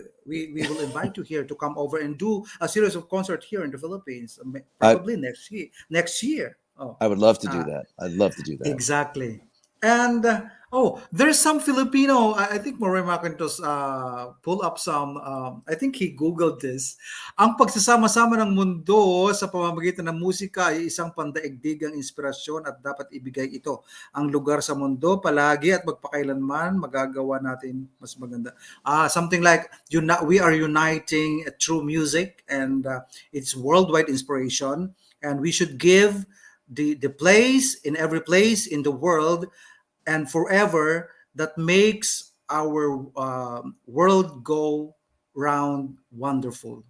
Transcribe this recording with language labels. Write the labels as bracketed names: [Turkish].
[English] We will invite you here to come over and do a series of concert here in the Philippines. I Probably next year. Next year. Oh, I would love to do uh, that. I'd love to do that. exactly. And there's some Filipino. I think Marie Macintosh pull up some. I think he googled this. [Filipino] Ang pagsasama-sama ng mundo sa pamamagitan ng musika ay isang pandaigdigang inspirasyon at dapat ibigay ito ang lugar sa mundo palagi at magpakailanman magagawa natin mas maganda. [English] Something like we are uniting through music, and it's worldwide inspiration, and we should give the place in every place in the world and forever that makes our world go round wonderful.